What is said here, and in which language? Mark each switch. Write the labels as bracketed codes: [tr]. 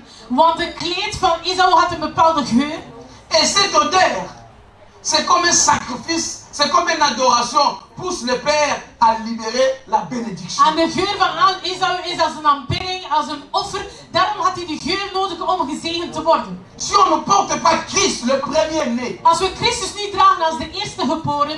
[nl] Want de kleed van Esau had een bepaalde geur. [fr] Et cette odeur, c'est comme un sacrifice, c'est comme une adoration, pousse le Père à libérer la bénédiction. [nl] En de geur van Esau is als een aanbidding, als een offer. Daarom had hij die geur nodig om gezegend te worden. [fr] Si on ne porte pas Christ, le premier-né, [nl] Als we Christus niet dragen als de eerste geborene,